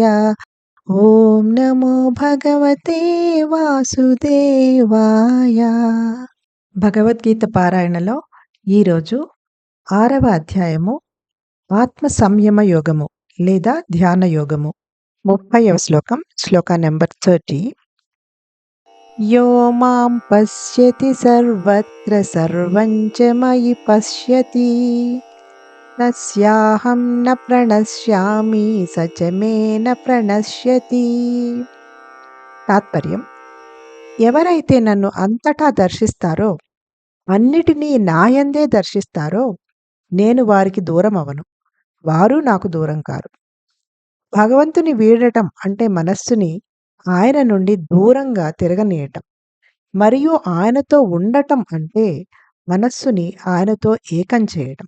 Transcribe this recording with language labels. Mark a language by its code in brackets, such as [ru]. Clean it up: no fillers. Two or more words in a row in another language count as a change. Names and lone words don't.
[sa] ఓం నమో భగవతే వాసుదేవాయ. [te] భగవద్గీత పారాయణలో ఈరోజు 6వ అధ్యాయము ఆత్మ సంయమ యోగము లేదా ధ్యాన యోగము 30వ శ్లోక నెంబర్ 30. [sa] यो मां पश्यति सर्वत्र सर्वं च मयि पश्यति तस्याहं न प्रणश्यामि स च मे न ప్రణశ్యతి. [te] తాత్పర్యం: ఎవరైతే నన్ను అంతటా దర్శిస్తారో, అన్నిటినీ నాయందే దర్శిస్తారో, నేను వారికి దూరం అవను, వారు నాకు దూరం కారు. భగవంతుని వీడటం అంటే మనస్సుని ఆయన నుండి దూరంగా తిరగనీయటం, మరియు ఆయనతో ఉండటం అంటే మనస్సుని ఆయనతో ఏకం చేయటం.